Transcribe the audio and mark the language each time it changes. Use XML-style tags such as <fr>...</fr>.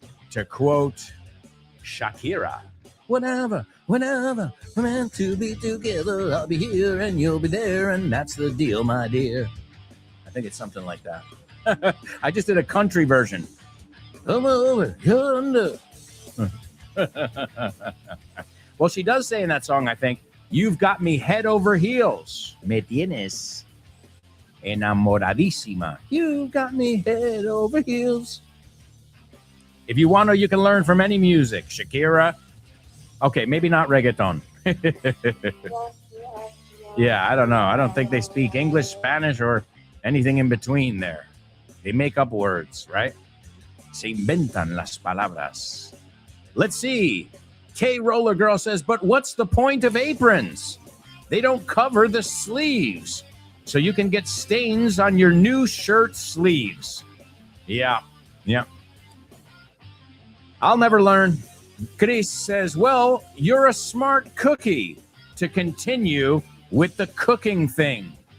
<en>To quote Shakira, whenever we're meant to be together, I'll be here and you'll be there, and that's the deal, my dear. I think it's something like that. I just did a country version. Come over yonder. Well, she does say in that song, I think, you've got me head over heels.</en> <es>Me tienes enamoradísima.</es> <en>You've got me head over heels. If you want to, you can learn from any music. Shakira. Okay, maybe not reggaeton. Yeah, I don't know. I don't think they speak English, Spanish, or anything in between there. They make up words, right?</en> <es>Se inventan las palabras.</es> <en>Let's see. K Roller Girl says, but what's the point of aprons? They don't cover the sleeves, so you can get stains on your new shirt sleeves. Yeah. I'll never learn. Chris says, well, you're a smart cookie to continue with the cooking thing.</en>